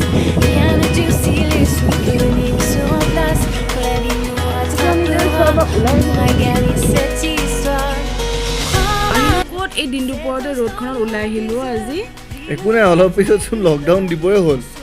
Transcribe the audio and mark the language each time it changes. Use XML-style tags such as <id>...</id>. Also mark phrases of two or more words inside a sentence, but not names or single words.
<fr>Rien ne durcit, les souvenirs se remplacent. Quand la vie nous rattrapera, on aura gagné cette histoire.</fr> <as>ক'ত এই দিনটোৰ ওপৰতে ৰ'দখনত ওলাই আহিলোঁ আজি একো নাই অলপ পিছত চোন লকডাউন দিবই হ'ল</as>